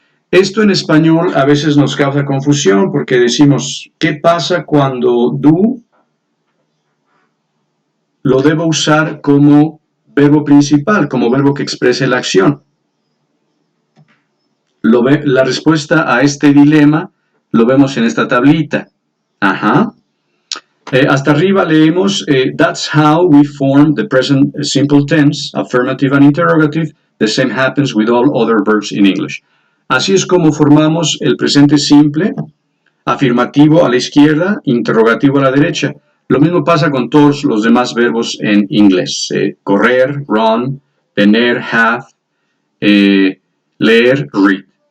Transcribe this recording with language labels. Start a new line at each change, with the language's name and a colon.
Spanish: Esto en español a veces nos causa confusión porque decimos, ¿qué pasa cuando do lo debo usar como verbo principal, como verbo que exprese la acción? La respuesta a este dilema lo vemos en esta tablita. Ajá. Hasta arriba leemos,
English: that's how we form the present simple tense, affirmative and interrogative. The same happens with all other verbs in English.
Spanish: Así es como formamos el presente simple, afirmativo a la izquierda, interrogativo a la derecha. Lo mismo pasa con todos los demás verbos en inglés. Correr, run, tener, have, leer, read.